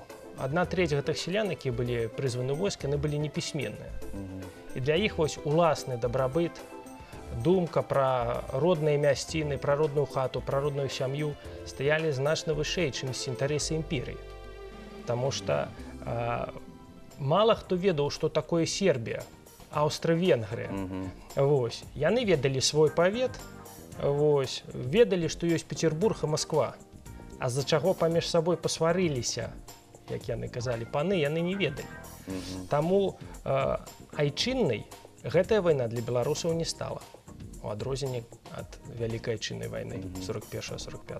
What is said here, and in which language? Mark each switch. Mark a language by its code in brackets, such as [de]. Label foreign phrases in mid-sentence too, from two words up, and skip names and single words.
[be] 1/3 гэтых селян, якія былі прызваны ў войск, яны былі непісьменныя. І для іх вось уласны дабрабыт, думка пра родныя мясціны, пра родную хату, пра родную сям'ю стаялі значна вышэй, чымсь інтарэсы імперыі. [ru] потому что [be] мало хто ведаў, што такое Сербія, Аўстра-Венгрыя. Вось. Яны ведалі свой павет, вось, ведалі, што ёсць Петербург і Москва. А з-за чаго паміж сабой пасварыліся, як яны казалі, паны, яны не ведалі. Таму айчыннай гэтая вайна для беларусаў не стала, у адрозненні ад вялікай айчыннай вайны 41-45.